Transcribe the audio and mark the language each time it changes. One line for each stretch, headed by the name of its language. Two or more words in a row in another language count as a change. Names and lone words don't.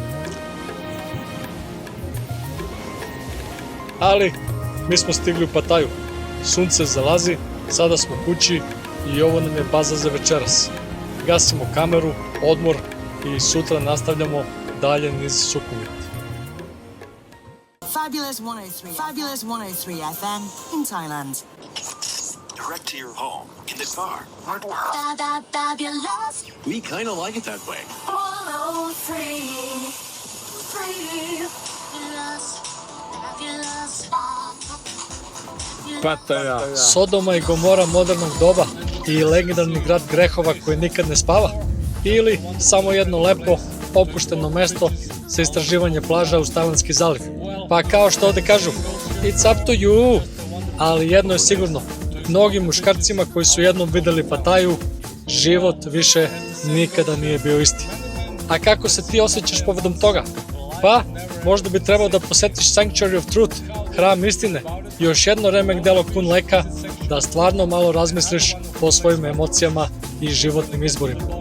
Serbian: Ali, mi smo stigli u Pataju. Sunce zalazi, sada smo kući i ovo nam je baza za večeras. Gasimo kameru, odmor i sutra nastavljamo dalje niz Sukhumvit.
English: Fabulous 103 FM in Thailand. Direct to your home in the car. Fabulous. We kind of like it that way. 103. Pattaja.
Serbian: Sodoma i Gomora modernog doba i legendarni grad grehova koji nikad ne spava? Ili samo jedno lepo, opušteno mesto za istraživanje plaža uz Tajlandski zaliv? Pa kao što ovde kažu,
English: it's up to you!
Serbian: Ali jedno je sigurno, mnogim muškarcima koji su jednom videli Pataju, život više nikada nije bio isti. A kako se ti osjećaš povodom toga? Pa, možda bi trebao da posetiš Sanctuary of Truth, hram istine, još jedno remek delo Kun Leka, da stvarno malo razmisliš o svojim emocijama i životnim izborima.